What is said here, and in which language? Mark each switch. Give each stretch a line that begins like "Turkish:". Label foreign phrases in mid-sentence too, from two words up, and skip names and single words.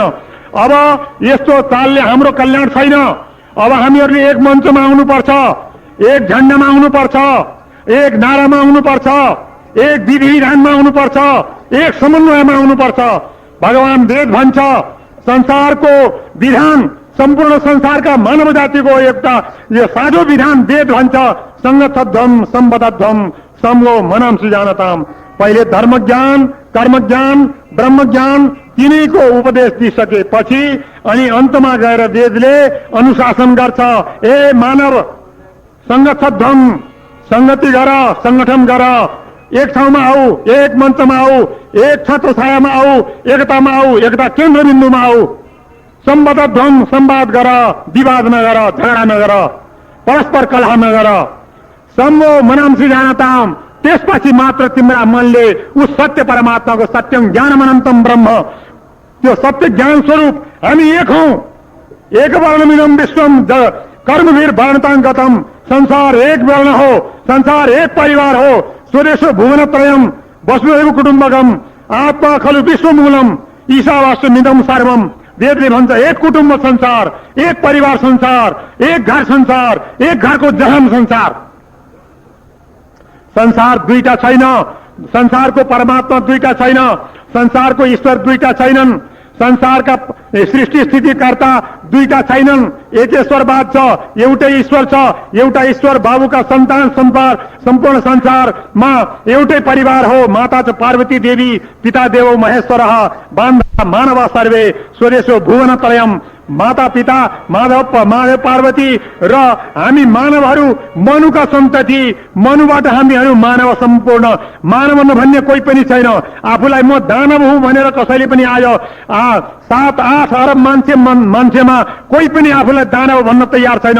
Nepali: अब यस्तो चालले हाम्रो कल्याण छैन। अब हामीहरूले एक मञ्चमा आउनुपर्छ, एक झण्डामा आउनुपर्छ, एक नारामा आउनुपर्छ, एक विधि विधानमा आउनुपर्छ, एक समन्वयमा आउनुपर्छ। भगवान वेद भन्छ, संसारको विधान, सम्पूर्ण संसारका मानव जातिको एउटा यो साझो विधान वेद भन्छ,
Sanskrit: संगतध्वम सम्बद्धध्वम समो मनंसि जानताम।
Nepali: पहिले धर्म ज्ञान, कर्म ज्ञान, ब्रह्म ज्ञान तिनैको उपदेश दिइसकेपछि अनि अन्तमा गएर वेदले अनुशासन गर्छ। ए मानव, संगतध्वम, संगति गर, संगठन गर, एक ठाउँमा आऊ, एक मञ्चमा आऊ, एक छत्र छायामा आऊ, एकतामा आऊ, एकता केन्द्र बिन्दुमा आऊ। सम्बद्धध्वम, संवाद गर, विवाद नगर, झगडा नगर, परस्पर कलह नगर।
Sanskrit: सम्मो मनांसि जानताम,
Nepali: त्यसपछि मात्र तिम्रा मनले उस सत्य परमात्माको
Sanskrit: सत्यम ज्ञानमनन्तम ब्रह्म,
Nepali: त्यो सत्य ज्ञान स्वरूप हामी एक हौं।
Sanskrit: एक वर्णमिदं विश्वम कर्मवीर वर्णताङ्गतम,
Nepali: संसार एक वर्ण हो, संसार एक परिवार हो।
Sanskrit: स्वदेशो भुवनत्रयम वसुधैव कुटुम्बकम, आत्मा खलु विश्वमूलम, ईशावास्यमिदं सर्वम।
Nepali: वेदले भन्छ एक कुटुम्ब संसार, एक परिवार संसार, एक घर संसार, एक घरको जहान संसार। संसार दुईटा छैन, संसारको परमात्मा दुईटा छैन, संसारको ईश्वर दुईटा छैनन्, संसारका सृष्टि स्थितिकर्ता दुईटा छैनन्। एकेश्वरवाद छ, एउटै ईश्वर छ, एउटा ईश्वर बाबुका सन्तान, सम्पूर्ण संसारमा एउटै परिवार हो।
Sanskrit: माता च पार्वती देवी, पिता देवो महेश्वरः, बान्धवा मानवा सर्वे, स्वदेशो भुवनत्रयम्।
Nepali: माता पिता माधव पार्वती र हामी मानवहरू मनुका सन्तति, मनुबाट हामीहरू मानव, सम्पूर्ण मानव नभन्ने कोही पनि छैन। आफूलाई म दानव हुँ भनेर कसैले पनि आयो 7-8 अरब मान्छेमा कोही पनि आफूलाई दानव भन्न तयार छैन।